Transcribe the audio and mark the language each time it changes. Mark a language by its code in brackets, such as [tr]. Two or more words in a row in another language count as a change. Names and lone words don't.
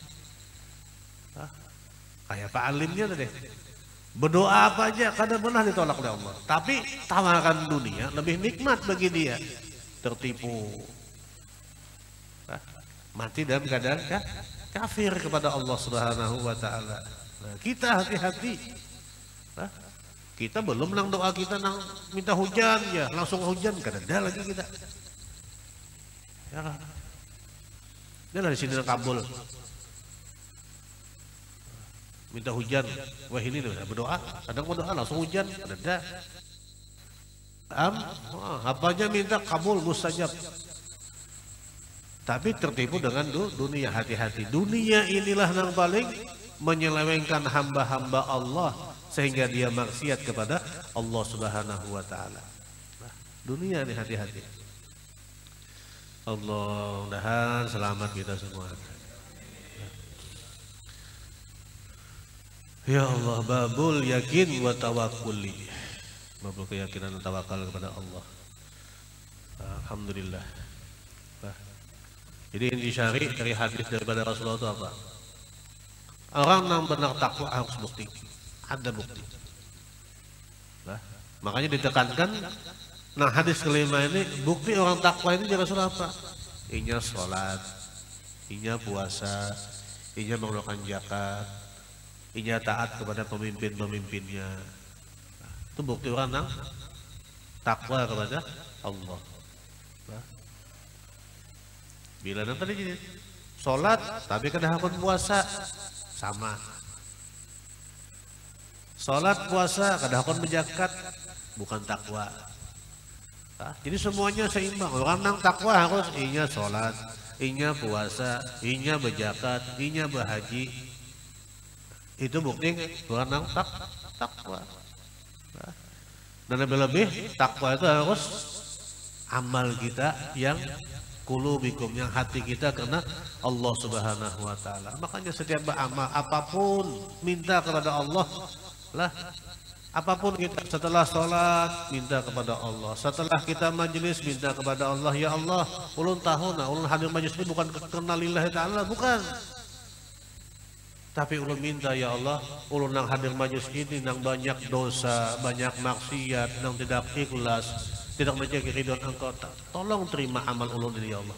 [id] Kayak apa alimnya tadi? Berdoa apa aja kada pernah ditolak oleh Allah. Tapi tawaran dunia lebih nikmat bagi dia. Tertipu. Mati dalam keadaan kafir kepada Allah [ar] Subhanahu Wa Taala. [id] Nah, kita hati-hati. Kita belum nang doa kita nang minta hujan ya, langsung hujan kada ada lagi kita. Ya kan? Dia di sini nang kabul. Minta hujan, wah ini tuh berdoa, kadang berdoa langsung hujan, ada. Apa aja minta kabul mustajab. Tapi tertipu dengan dunia, hati-hati. Dunia inilah yang paling menyelewengkan hamba-hamba Allah sehingga dia maksiat kepada Allah [ar] Subhanahu Wa Taala. [id] Nah, dunia ini hati-hati. Allah mudahan selamat kita semua. [ar] Ya Allah, babul yakin wa tawakkuli. [id] Babul keyakinan dan tawakal kepada Allah. Alhamdulillah. Jadi intisari dari hadis daripada Rasulullah itu apa? Orang yang benar takwa harus bukti. Ada bukti. Makanya ditekankan. Nah, hadis kelima ini bukti orang takwa ini dari Rasul apa? Inya sholat, inya puasa, inya mengeluarkan zakat, inya taat kepada pemimpin-pemimpinnya. Itu bukti orang yang takwa kepada Allah. Bila nanti tadi sholat tapi kada hakun puasa sama. Sholat puasa kada hakun berzakat bukan takwa. Jadi semuanya seimbang. Orang yang takwa harus inya sholat, inya puasa, inya berzakat, inya berhaji. Itu bukti orang yang takwa. Dan lebih-lebih takwa itu harus amal kita yang qulubikum, yang hati kita karena Allah [ar] Subhanahu wa taala. [id] Makanya setiap beramal apapun minta kepada Allah lah. Apapun kita setelah sholat minta kepada Allah, setelah kita majelis minta kepada Allah, ya Allah, ulun tahu nah ulun hadir majelis ini bukan karena [ar] lillahi ta'ala, [id] bukan. Tapi ulun minta ya Allah, ulun nang hadir majelis ini nang banyak dosa, banyak maksiat, nang tidak ikhlas, tidak menjaga ridho Engkau. Tolong terima amal ulun ini ya Allah.